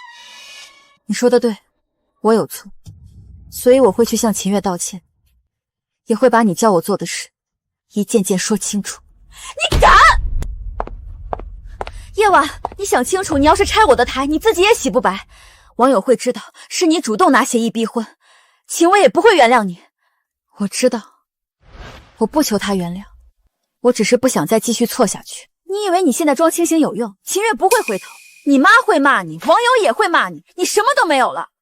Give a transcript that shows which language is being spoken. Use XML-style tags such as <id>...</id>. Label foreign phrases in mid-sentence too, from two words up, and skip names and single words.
<zh>你說的對，我有錯，所以我會去向秦月道歉，也會把你叫我做的事一件件說清楚。你敢！夜晚，你想清楚，你要是拆我的台，你自己也洗不白，網友會知道是你主動拿協議逼婚，秦薇也不會原諒你。我知道，我不求他原諒，我只是不想再繼續錯下去。你以為你現在裝清醒有用？秦月不會回頭，你媽會罵你，網友也會罵你，你什麼都沒有了。</zh>